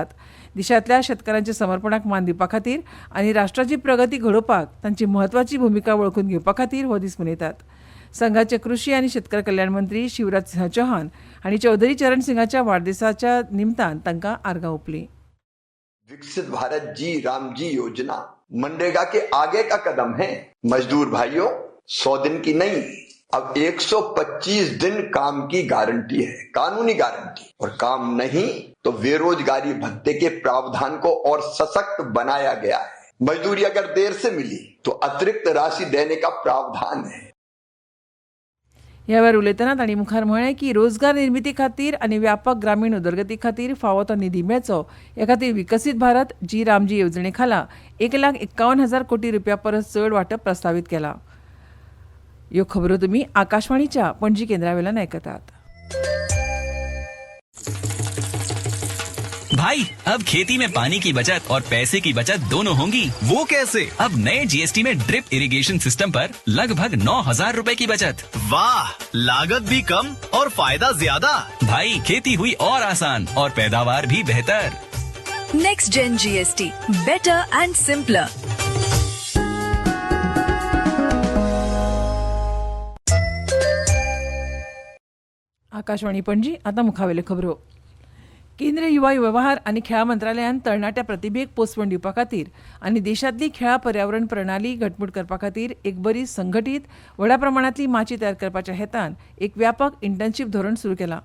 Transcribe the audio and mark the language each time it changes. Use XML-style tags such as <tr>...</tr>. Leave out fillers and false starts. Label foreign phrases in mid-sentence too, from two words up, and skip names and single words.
<kok>देशांतल्या शेतकारांच्या समर्पणाक मान दिवपा खातीर आनी राष्ट्राची प्रगती घडोवपाक तांची म्हत्वाची भुमिका वळखून घेवपा खातीर हो दीस मनयतात. संघाचे कृशी आनी शेतकार कल्याण मंत्री शिवराज सिंह चौहान हांणी चौधरी चरण सिंगाच्या वाडदिसाच्या निमतान तांकां आर्गां ओंपलीं.</kok> <hi>विकसित भारत जी राम जी योजना मनरेगा के आगे का कदम है. मजदूर भाइयों, 100 दिन की नहीं, अब 125 दिन काम की गारंटी है, कानूनी गारंटी. और काम नहीं तो बेरोजगारी भत्ते के प्रावधान को और सशक्त बनाया गया है. मजदूरी अगर देर से मिली तो अतिरिक्त राशि देने का प्रावधान है.</hi> <kok>ह्या वेळार उलयतना तांणी मुखार म्हळें की रोजगार निर्मिती खातीर आनी व्यापक ग्रामीण उदरगती खातीर फावो तो निधी मेळचो हे खातीर विकसीत भारत जी रामजी येवजणे खाला 1,51,000 कोटी रुपया परस चड वांटप प्रस्तावीत केलां. ह्यो खबरो तुमी आकाशवाणीच्या पणजी केंद्रा वेल्यान आयकतात.</kok> <hi>भाई अब खेती में पानी की बचत और पैसे की बचत दोनों होंगी। वो कैसे? अब नए जीएसटी में</hi> <en>drip irrigation system</en> <hi>पर लगभग 9,000 रुपए की बचत। वाह, लागत भी कम और फायदा ज्यादा। भाई खेती हुई और आसान और पैदावार भी बेहतर।</hi> <en>Next Gen GST, better and simpler.</en> <kok>आकाशवाणी पणजी आता मुखावेले खबरो. केंद्रीय युवा व्यवहार आनी खेळा मंत्रालयान तरणाट्या प्रतिभेक पोसवण दिवपा खातीर आनी देशांतली खेळा पर्यावरण प्रणाली घटमूट करपा खातीर एक बरी संघटीत व्हडा प्रमाणांतली माची तयार करपाच्या हेतान एक व्यापक इंटर्नशीप धोरण सुरू केलां.</kok>